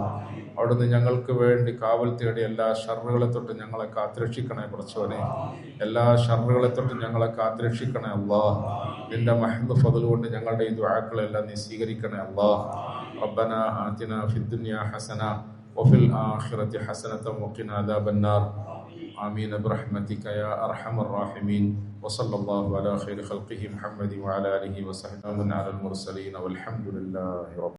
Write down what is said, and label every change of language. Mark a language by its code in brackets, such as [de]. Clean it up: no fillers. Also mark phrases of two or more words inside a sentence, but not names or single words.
[ml] അവിടുന്ന് ഞങ്ങൾക്ക് വേണ്ടി കാവൽ തേടി എല്ലാ ഷർറുകളെ തൊട്ട് ഞങ്ങളെ കാത്തുരക്ഷിക്കണേ പടച്ചോനെ. എല്ലാ ഷർറുകളെ തൊട്ട് ഞങ്ങളെ കാത്തുരക്ഷിക്കണേ അല്ലാഹ്. നിന്റെ [ar] محض فضل [ml] കൊണ്ട് ഞങ്ങളുടെ ഈ ദുആക്കളെല്ലാം നീ സ്വീകരിക്കണേ അല്ലാഹ്. [ar] ربنا آتنا في الدنيا حسنة وفي الآخرة حسنة وقنا عذاب النار. آمين برحمتك يا أرحم الراحمين. وصلى الله على خير خلقه محمد وعلى آله وصحبه على المرسلين والحمد لله رب